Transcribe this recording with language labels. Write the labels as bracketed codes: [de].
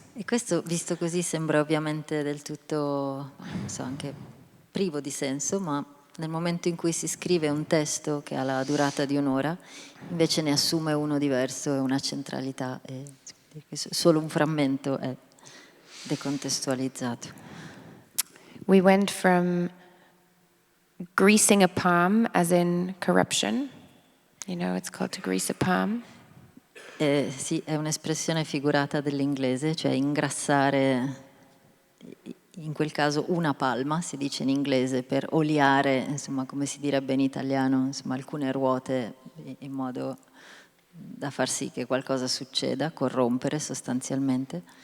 [it] E questo, visto così, sembra ovviamente del tutto, non so, anche privo di senso, ma nel momento in cui si scrive un testo che ha la durata di un'ora, invece ne assume uno diverso e una centralità, e solo un frammento è decontestualizzato. [en] We went from greasing a palm, as in corruption. You know, it's called to grease a palm. [it] Sì, è un'espressione figurata dell'inglese, cioè ingrassare, in quel caso una palma, si dice in inglese, per oliare, insomma, come si direbbe in italiano, insomma, alcune ruote in modo da far sì che qualcosa succeda, corrompere sostanzialmente.